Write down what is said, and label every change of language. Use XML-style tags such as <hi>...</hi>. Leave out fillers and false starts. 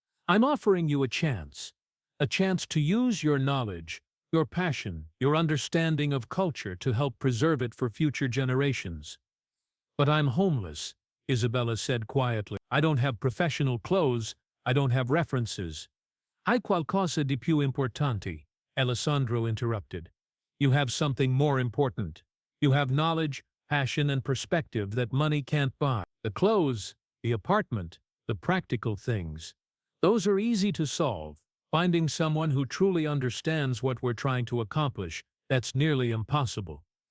<en>"I'm offering you a chance to use your knowledge, your passion, your understanding of culture to help preserve it for future generations." "But I'm homeless," Isabella said quietly. "I don't have professional clothes, I don't have references."</en> <it>"Hai qualcosa di più importante," Alessandro</it> <en>interrupted. "You have something more important. You have knowledge, passion, and perspective that money can't buy. The clothes, the apartment, the practical things. Those are easy to solve. Finding someone who truly understands what we're trying to accomplish, that's nearly impossible."</en>